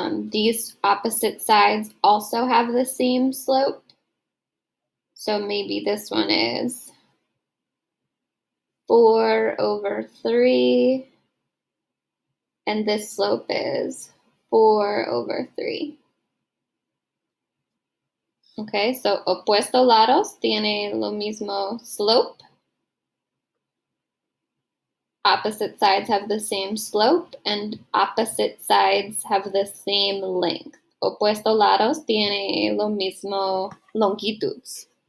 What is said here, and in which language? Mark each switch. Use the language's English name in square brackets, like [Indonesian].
[English] These opposite sides also have the same slope. So maybe this one is 4/3, and this slope is 4/3. [Spanish] Okay, so opuestos lados tiene lo mismo slope. [English] Opposite sides have the same slope, and opposite sides have the same length. [Spanish] Opuestos lados tiene lo mismo longitudes.